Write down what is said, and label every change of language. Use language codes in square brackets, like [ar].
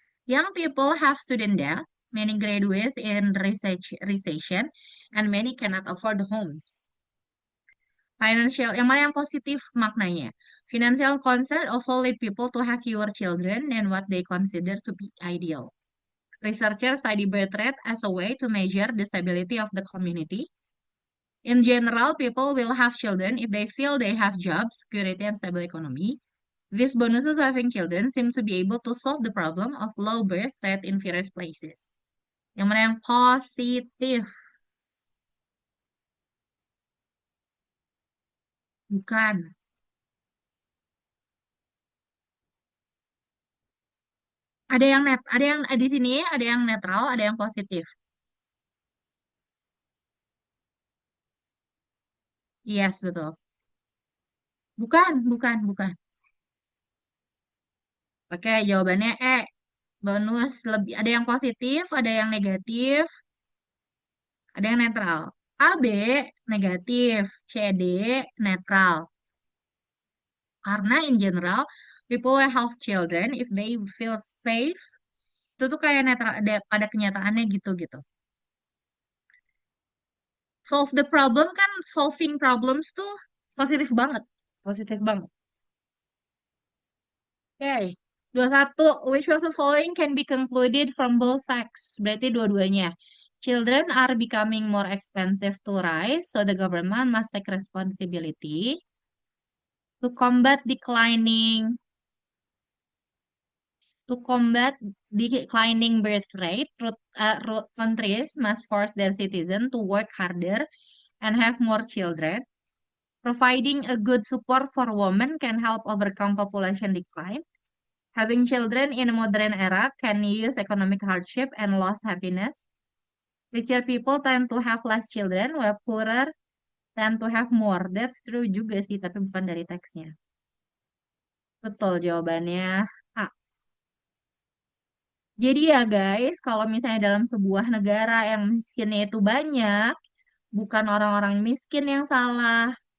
[en] Young people have student debt, many graduates in recession, and many cannot afford homes. [id] Financial, yang mana yang positif maknanya? [en] Financial concern also lead people to have fewer children than what they consider to be ideal. Researchers study birth rate as a way to measure the stability of the community. In general, people will have children if they feel they have jobs, security, and stable economy. These bonuses of having children seem to be able to solve the problem of low birth rate in various places. [id] Yang mana yang positif? Bukan. Ada yang net, ada yang di sini, ada yang netral, ada yang positif. Yes, betul. Bukan, bukan, bukan. Oke, jawabannya E. Bonus lebih ada yang positif, ada yang negatif, ada yang netral. A, B negatif, C, D netral. [en] Karena in general, people will have children if they feel safe. [id] Itu tuh kayak netral ada pada kenyataannya gitu-gitu. Solve the problem kan solving problems tuh positif banget. Positif banget. Oke. 21. [en] Which of the following can be concluded from both facts? Berarti dua-duanya. Children are becoming more expensive to raise, so the government must take responsibility to combat declining birth rate. Countries must force their citizens to work harder and have more children. Providing a good support for women can help overcome population decline. Having children in a modern era can use economic hardship and loss happiness. Richer people tend to have less children, while poorer tend to have more. [id] That's true juga sih, tapi bukan dari teksnya. Betul jawabannya A. Jadi ya guys, kalau misalnya dalam sebuah negara yang miskinnya itu banyak, bukan orang-orang miskin yang salah.